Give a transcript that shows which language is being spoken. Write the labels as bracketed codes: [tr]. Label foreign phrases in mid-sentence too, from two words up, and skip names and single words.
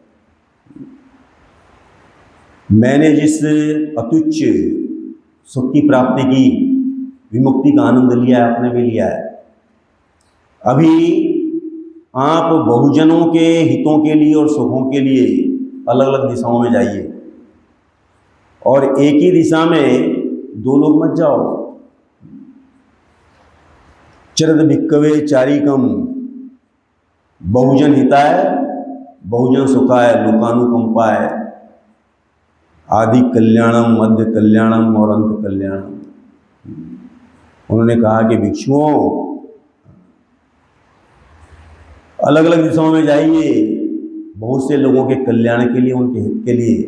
[hi] मैंने जिस अतुच्च सुख की प्राप्ति की, विमुक्ति का आनंद लिया है, आपने भी लिया है। अभी आप बहुजनों के हितों के लिए और सुखों के लिए अलग अलग दिशाओं में जाइए, और एक ही दिशा में 2 लोग मत जाओ। [pi] चरद भिक्कवे चारिकम, बहुजन हिताय बहुजन सुखाय लोकानुकंपाय, आदि कल्याणम, मध्य कल्याणम और अंत कल्याणम। [hi] उन्होंने कहा कि भिक्षुओं, अलग अलग दिशाओं में जाइए, बहुत से लोगों के कल्याण के लिए, उनके हित के लिए।